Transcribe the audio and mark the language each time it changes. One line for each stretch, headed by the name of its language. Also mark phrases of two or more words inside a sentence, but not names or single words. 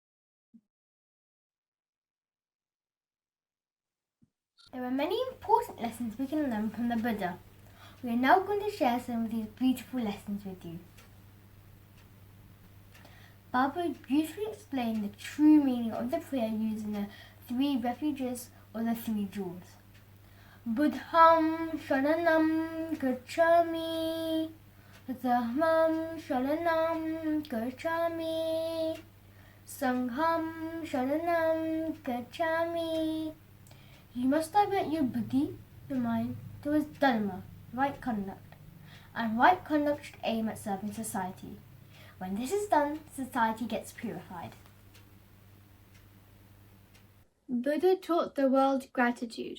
English: There are many important lessons we can learn from the Buddha. We are now going to share some of these beautiful lessons with you. Baba beautifully explained the true meaning of the prayer using the 3 refuges or the 3 jewels.
Sanskrit: Buddham sharanam gacchami, Dhammam sharanam gacchami, Sangham sharanam gacchami.
English: You must divert your buddhi, your mind, towards dharma, right conduct, and right conduct should aim at serving society. When this is done, society gets purified. Buddha taught the world gratitude.